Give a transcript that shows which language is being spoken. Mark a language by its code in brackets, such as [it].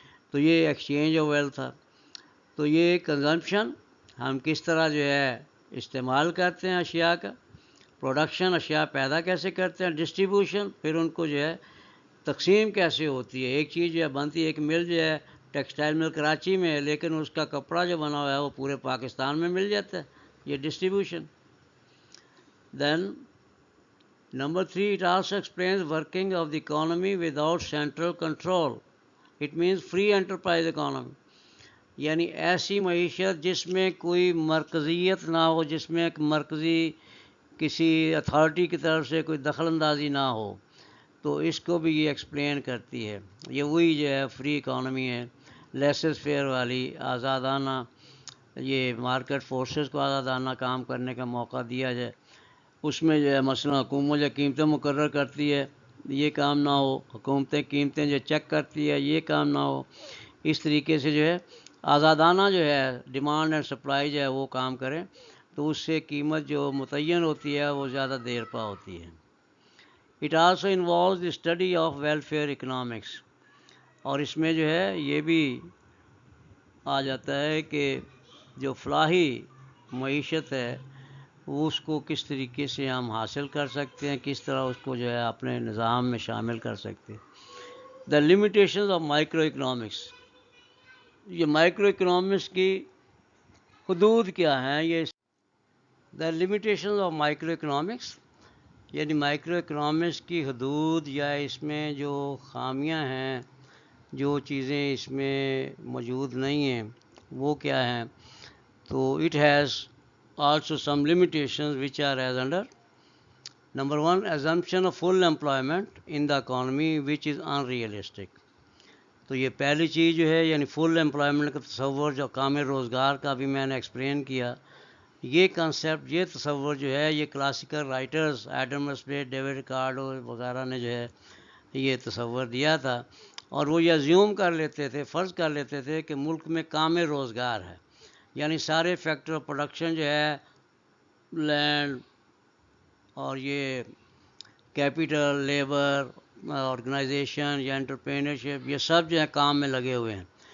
[ur] تو یہ exchange of wealth تھا. تو یہ کنزمپشن ہم کس طرح جو ہے استعمال کرتے ہیں اشیاء کا، پروڈکشن اشیاء پیدا کیسے کرتے ہیں، ڈسٹریبیوشن پھر ان کو جو ہے تقسیم کیسے ہوتی ہے. ایک چیز جو ہے بنتی ہے، ایک مل جو ہے ٹیکسٹائل مل کراچی میں ہے، لیکن اس کا کپڑا جو بنا ہوا ہے وہ پورے پاکستان میں مل جاتا ہے، یہ distribution. [en] Then number 3, it also explains working of the economy without central control. It means free enterprise economy. [ur] یعنی ایسی معیشت جس میں کوئی مرکزیت نہ ہو، جس میں ایک مرکزی کسی اتھارٹی کی طرف سے کوئی دخل اندازی نہ ہو، تو اس کو بھی یہ ایکسپلین کرتی ہے. یہ وہی جو ہے فری اکانومی ہے، لیسز فیئر والی، آزادانہ، یہ مارکیٹ فورسز کو آزادانہ کام کرنے کا موقع دیا جائے. اس میں جو ہے مثلا حکومت جو قیمتیں مقرر کرتی ہے یہ کام نہ ہو، حکومتیں قیمتیں جو چیک کرتی ہے یہ کام نہ ہو. اس طریقے سے جو ہے آزادانہ جو ہے ڈیمانڈ اینڈ سپلائی جو ہے وہ کام کریں، تو اس سے قیمت جو متعین ہوتی ہے وہ زیادہ دیر پا ہوتی ہے. [en] It also involves the study of welfare economics. [ur] اور اس میں جو ہے یہ بھی آ جاتا ہے کہ جو فلاحی معیشت ہے اس کو کس طریقے سے ہم حاصل کر سکتے ہیں، کس طرح اس کو جو ہے اپنے نظام میں شامل کر سکتے ہیں. [en] The limitations of micro economics. [ur] یہ مائکرو اکنامکس کی حدود کیا ہیں؟ یہ [en] the limitations of micro economics, [ur] یعنی مائکرو اکنامکس کی حدود یا اس میں جو خامیاں ہیں، جو چیزیں اس میں موجود نہیں ہیں وہ کیا ہیں. [en] تو it has also some limitations which are as under. Number 1, assumption of full employment in the economy which is unrealistic. [ur] تو یہ پہلی چیز جو ہے یعنی فل امپلائمنٹ کا تصور، جو کام روزگار کا بھی میں نے ایکسپلین کیا، یہ کنسیپٹ، یہ تصور جو ہے یہ classical writers Adam Smith, David Ricardo وغیرہ نے جو ہے یہ تصور دیا تھا، اور وہ یہ ازیوم کر لیتے تھے، فرض کر لیتے تھے کہ ملک میں کام روزگار ہے، یعنی سارے فیکٹر آف پروڈکشن جو ہے لینڈ اور یہ کیپٹل، لیبر، آرگنائزیشن یا انٹرپرینرشپ، یہ سب جو ہے کام میں لگے ہوئے ہیں.